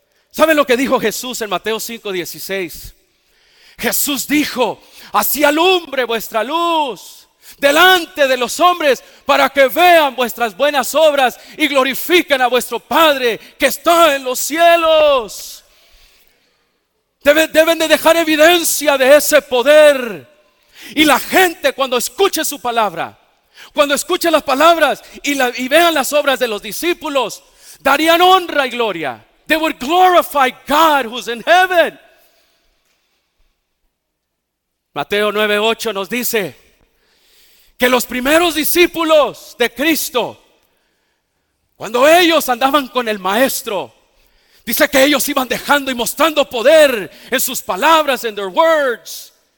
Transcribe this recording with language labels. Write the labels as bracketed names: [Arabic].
[Spanish] ¿Saben lo que dijo Jesús en Mateo 5:16? Jesús dijo: así alumbre vuestra luz delante de los hombres, para que vean vuestras buenas obras y glorifiquen a vuestro Padre que está en los cielos. Deben de dejar evidencia de ese poder. Y la gente, cuando escuche su palabra, cuando escuche las palabras y vean las obras de los discípulos, darían honra y gloria. [English] They would glorify God who's in heaven. [Spanish] Mateo 9:8 nos dice que los primeros discípulos de Cristo, cuando ellos andaban con el Maestro, dice que ellos iban dejando y mostrando poder en sus palabras, en [English] their words.